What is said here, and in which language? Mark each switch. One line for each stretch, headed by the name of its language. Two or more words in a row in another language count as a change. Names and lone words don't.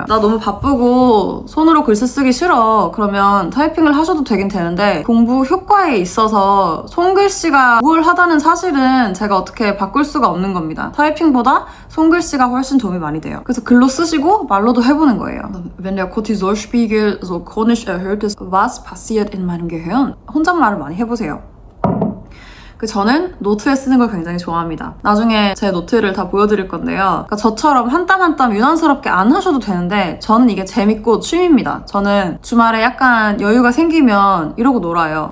Korean: 나 너무 바쁘고 손으로 글씨 쓰기 싫어. 그러면 타이핑을 하셔도 되긴 되는데 공부 효과에 있어서 손글씨가 우월하다는 사실은 제가 어떻게 바꿀 수가 없는 겁니다. 타이핑보다 손글씨가 훨씬 도움이 많이 돼요. 그래서 글로 쓰시고 말로도 해보는 거예요.
German: Wenn der Cortisolspiegel so chronisch erhöht ist, was passiert in meinem Gehirn?
Korean: 혼잣말을 많이 해보세요. 저는 노트에 쓰는 걸 굉장히 좋아합니다. 나중에 제 노트를 다 보여드릴 건데요. 그러니까 저처럼 한 땀 한 땀 유난스럽게 안 하셔도 되는데 저는 이게 재밌고 취미입니다. 저는 주말에 약간 여유가 생기면 이러고 놀아요.